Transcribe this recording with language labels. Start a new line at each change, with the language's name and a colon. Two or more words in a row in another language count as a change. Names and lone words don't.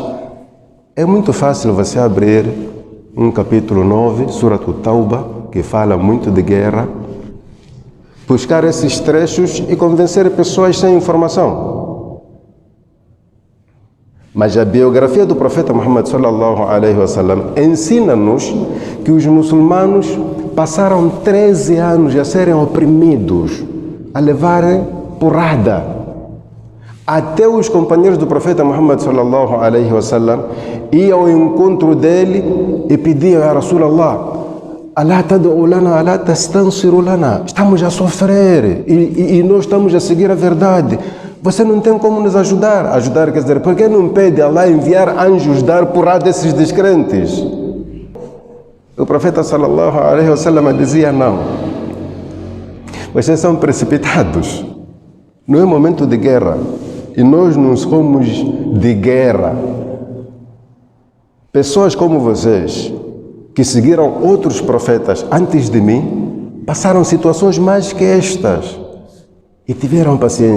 Portuguese: É muito fácil você abrir um capítulo 9, Surat Tauba, que fala muito de guerra, buscar esses trechos e convencer pessoas sem informação. Mas a biografia do profeta Muhammad
Arabic: صلى الله عليه وسلم
Portuguese: ensina-nos que os muçulmanos passaram 13 anos a serem oprimidos, a levarem porrada. Até os companheiros do profeta Muhammad
Arabic: صلى الله عليه وسلم
Portuguese: iam ao encontro dele e pediam:
Arabic: يا رسول الله، ألا تدعو لنا، ألا تستنصر لنا.
Portuguese: Estamos a sofrer e nós estamos a seguir a verdade. Você não tem como nos ajudar. Ajudar quer dizer, por que não pede a Allah enviar anjos dar porrada desses descrentes? O profeta
Arabic: صلى الله عليه وسلم
Portuguese: dizia: não. Vocês são precipitados. Não é momento de guerra. E nós não somos de guerra. Pessoas como vocês, que seguiram outros profetas antes de mim, passaram situações mais que estas e tiveram paciência.